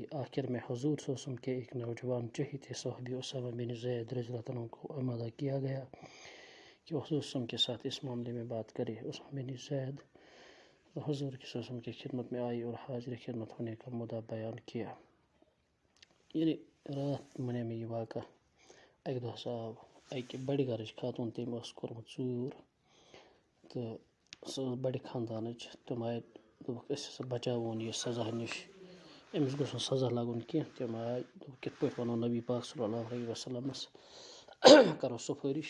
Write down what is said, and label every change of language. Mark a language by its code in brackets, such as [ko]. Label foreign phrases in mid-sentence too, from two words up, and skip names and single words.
[ur] آخر میں حضور [ar] صلی اللہ علیہ وسلم [ur] کے ایک نوجوان چہیتے صحابی اسامہ بن زید [ar] رضی اللہ عنہ [ur] کو آمادہ کیا گیا کہ حضور [ar] صلی اللہ علیہ وسلم [ur] کے ساتھ اس معاملے میں بات کرے. اسامہ بن زید حضور کے وسلم کی خدمت میں آئی اور حاضر خدمت ہونے کا مدعا بیان کیا. یعنی رات منے میں یہ واقعہ. [ks] اکہ دہ آو اکہ بڑِ گھرٕچ خاتون، تٔمۍ اوس کوٚرمُت ژوٗر تہٕ سۄ ٲس بڑِ خاندانٕچ. تِم آے دوٚپُکھ أسۍ ہسا بچاوون یہِ سزا نِش، أمِس گوٚژھ نہٕ سزا لگُن کینٛہہ. تِم آے دوٚپُکھ کِتھ پٲٹھۍ وَنو نبی پاک [ar] صلی اللہ علیہ وسلمس، [ks] کرو سفٲرِش.